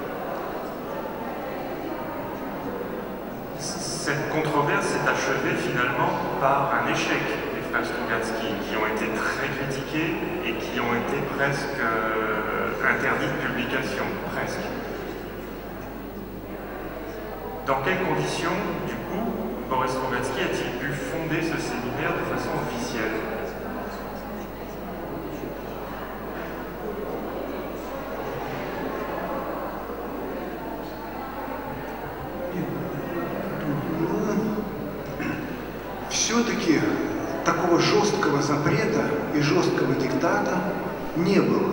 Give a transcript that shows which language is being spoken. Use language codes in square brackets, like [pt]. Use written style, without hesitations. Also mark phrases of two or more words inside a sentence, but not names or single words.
[fr] Cette controverse s'est achevée finalement par un échec des frères Strugatsky, qui ont été très critiqués et qui ont été presque interdits de publication, presque. Dans quelles conditions, du coup, Boris Strugatsky a-t-il pu fonder ce séminaire de façon officielle ? [ru] Все-таки такого жесткого запрета и жесткого диктата не было.